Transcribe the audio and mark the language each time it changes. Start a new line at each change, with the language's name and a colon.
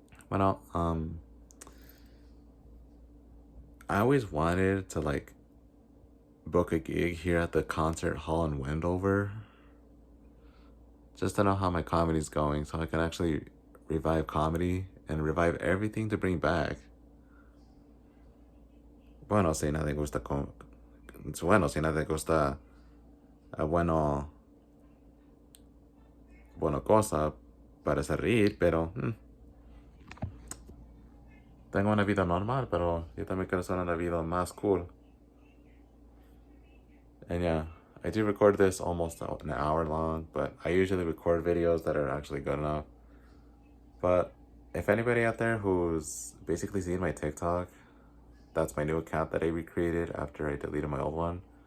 English: Well, I always wanted to like book a gig here at the concert hall in Wendover, just to know how my comedy's going, so I can actually revive comedy and revive everything to bring back.
Spanish: Bueno, si nadie gusta bueno, si nadie gusta, bueno, bueno, cosa para hacer reír, pero tengo una vida normal, pero yo también quiero hacer una vida más cool.
English: And yeah, I do record this almost an hour long, but I usually record videos that are actually good enough. But if anybody out there who's basically seen my TikTok, that's my new account that I recreated after I deleted my old one.